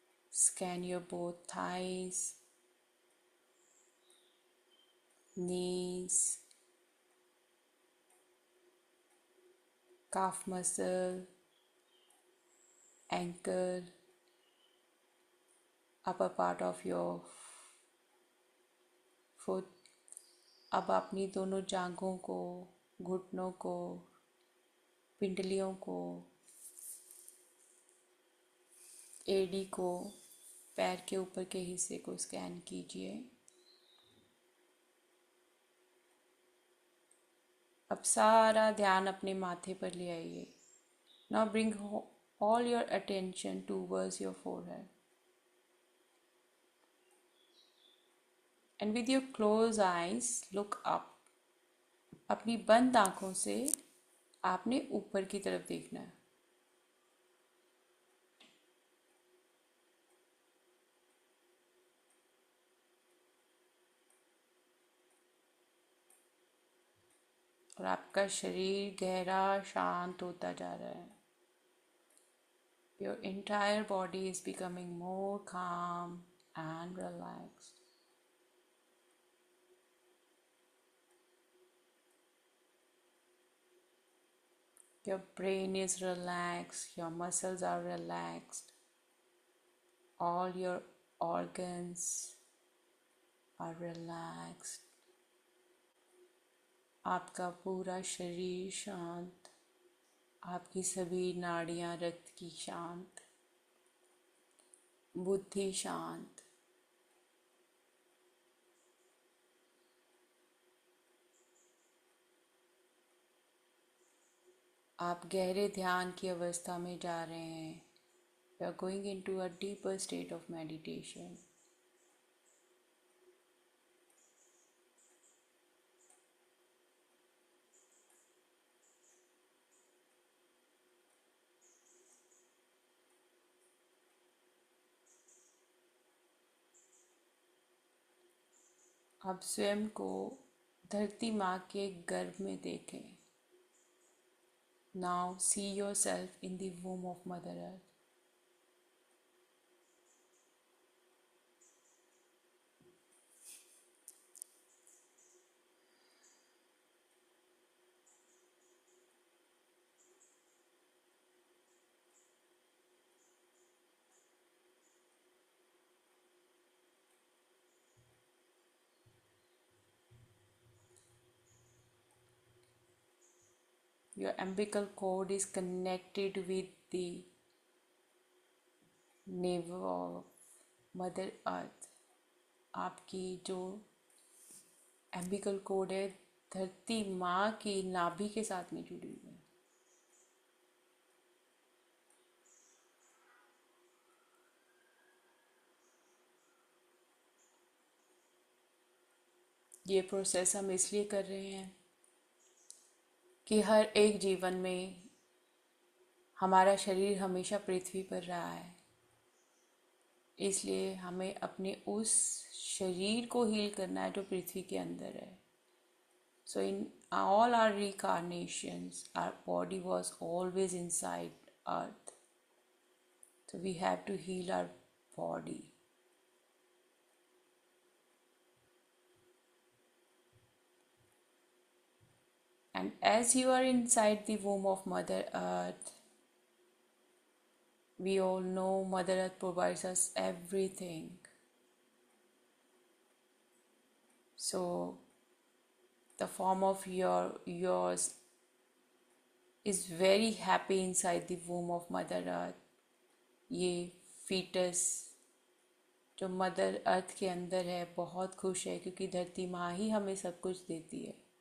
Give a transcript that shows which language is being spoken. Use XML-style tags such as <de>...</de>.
<en>Scan your both thighs, knees, calf muscle, ankle, upper part of your foot.</en> <hi>अब अपनी दोनों जांघों को, घुटनों को, पिंडलियों को, एड़ी को, पैर के ऊपर के हिस्से को स्कैन कीजिए. अब सारा ध्यान अपने माथे पर ले आइए.</hi> <en>Now bring all your attention towards your forehead. And with your closed eyes, look up.</en> <hi>अपनी बंद आंखों से आपने ऊपर की तरफ देखना है. और आपका शरीर गहरा शांत होता जा रहा है.</hi> <en>Your entire body is becoming more calm and relaxed. Your brain is relaxed, your muscles are relaxed, all your organs are relaxed.</en> <hi>आपका पूरा शरीर शांत, आपकी सभी नाड़ियां रक्त की शांत, बुद्धि शांत. आप गहरे ध्यान की अवस्था में जा रहे हैं.</hi> <en>You are going into a deeper state of meditation.</en> <hi>आप स्वयं को धरती माँ के गर्भ में देखें.</hi> <en>Now see yourself in the womb of Mother Earth. Your umbilical cord is connected with the navel of Mother Earth.</en> <hi>आपकी जो umbilical cord है धरती माँ की नाभि के साथ में जुड़ी हुई है. ये प्रोसेस हम इसलिए कर रहे हैं कि हर एक जीवन में हमारा शरीर हमेशा पृथ्वी पर रहा है, इसलिए हमें अपने उस शरीर को हील करना है जो पृथ्वी के अंदर है.</hi> <en>So in all our reincarnations, our body was always inside earth. So we have to heal our body. And as you are inside the womb of Mother Earth, we all know Mother Earth provides us everything. So the form of yours is very happy inside the womb of Mother Earth.</en> <hi>ये fetus जो mother earth के अंदर है बहुत खुश है, क्योंकि धरती माँ ही हमें सब कुछ देती है.</hi>